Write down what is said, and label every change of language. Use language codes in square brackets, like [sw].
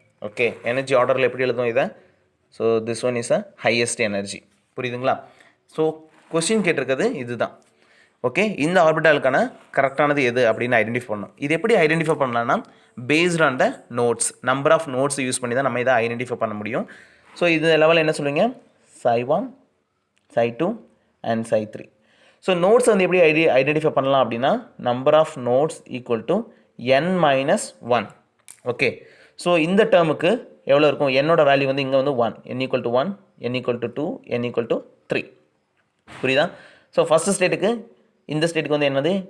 [ta] Okay, energy ஆர்டரில் எப்படி எழுதும் இதை? [en] So this one is a highest energy. [ta] புரியுதுங்களா? ஸோ கொஸ்டின் கேட்டிருக்கிறது இதுதான். ஓகே, இந்த ஆர்பிட்டாலுக்கான கரெக்டானது எது அப்படின்னு ஐடென்டிஃபை பண்ணணும். இது எப்படி ஐடென்டிஃபை பண்ணலாம்னா based on the notes, number of notes use பண்ணி தான் நம்ம இதை ஐடென்டிஃபை பண்ண முடியும். ஸோ இது லெவலில் என்ன சொல்லுவீங்க? Psi1, Psi2 and Psi3. So notes வந்து எப்படி ஐடென்டிஃபை பண்ணலாம் அப்படின்னா number of notes equal to n-1. Okay, so இந்த டேர்முக்கு எவ்வளோ இருக்கும்? என்னோட வேல்யூ வந்து இங்கே வந்து 1, n = 1, n = 2, n = 3. புரியுதா? ஸோ ஃபஸ்ட்டு ஸ்டேட்டுக்கு இந்த ஸ்டேட்டுக்கு வந்து என்னது?